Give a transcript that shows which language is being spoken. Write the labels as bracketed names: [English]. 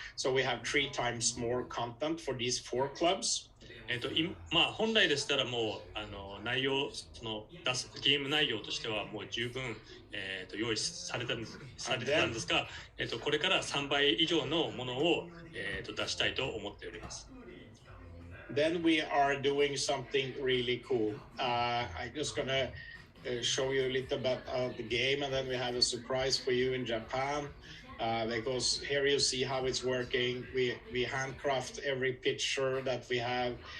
[English] So we have 3 times more content for these 4 clubs. [Japanese] 本来でしたらもう内容その出すゲーム内容としてはもう十分、用意されてたんですが、これから3倍以上のものを、出したいと思っております。 [English] Then we are doing something really cool. I'm just gonna show you a little bit of the game, and then we have a surprise for you in Japan. Because here you see how it's working. We handcraft every picture that we have.